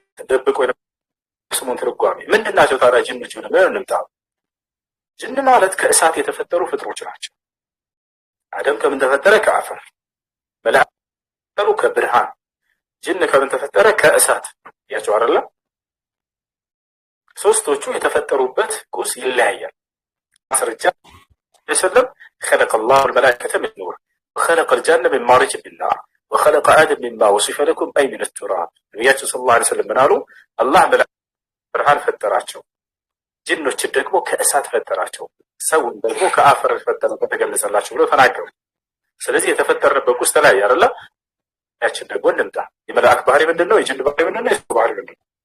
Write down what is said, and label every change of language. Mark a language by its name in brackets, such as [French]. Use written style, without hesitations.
[Amharic] ድብቅ ወይንም ስሙን ትርጓሜ ምንድናቸው ታዲያ ጅኖች? ምን እንምጣ። ጅን ማለት ከእሳት የተፈጠሩ ፍጥሮች ናቸው። አደም ከምን ተፈጠረ? ከአፈር። መላእክቱ ከብርሃን። ጅን ከምን ተፈጠረ? ከእሳት። ያቸው አይደለ? ሶስቶቹ የተፈጠሩበት ቁስ ይለያያል። ማስረጃ የሰለም [Arabic] خلق الله الملائكة من نور وخلق الجن من مارج من نار وخلق آدم مما وصف لكم أي من التراب [Amharic] ነብያችን ሰለላሁ ዐለይሂ ወሰለም ምናሉ? አላህ ብርሃን ፈጠራቸው፣ ጅኖችን ደግሞ ከእሳት ፈጠራቸው፣ ሰውን ደግሞ ከአፈር ፈጠረ ተገለጸላቸው ብለው ተናገሩ። ስለዚህ የተፈጠረበት ቁስ ተለያየ አይደለ? ያችን ደግሞ እንምጣ። የመላእክ ባህሪ ምንድነው? የጅን ባህሪ ምንድነው? የሰው ባህሪ ምንድነው?